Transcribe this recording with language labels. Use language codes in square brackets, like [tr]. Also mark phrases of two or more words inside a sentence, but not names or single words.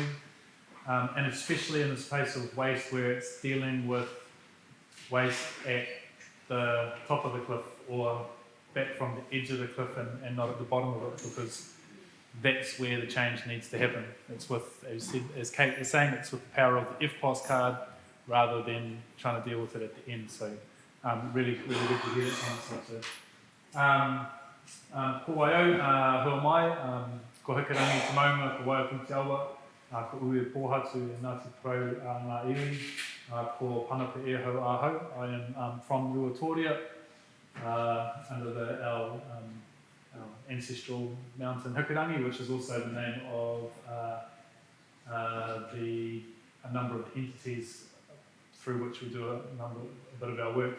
[en] And especially in the space of waste, where it's dealing with waste at the top of the cliff or back from the edge of the cliff and not at the bottom of it, because that's where the change needs to happen. It's with, as Kate was saying, it's with the power of the FPOS card rather than trying to deal with it at the end. So really good to hear that concept. [mi] Ko waiau, [en] who am I? [mi] Ko Hikurangi te maunga, ko waiau pun te awa. Ko ue pōhatu e Ngāti Porou ngā iwi, ko Panapa Ehau ahau. [en] I am from Ruatoria, under our ancestral mountain Hikurangi, which is also the name of a number of entities through which we do a bit of our work.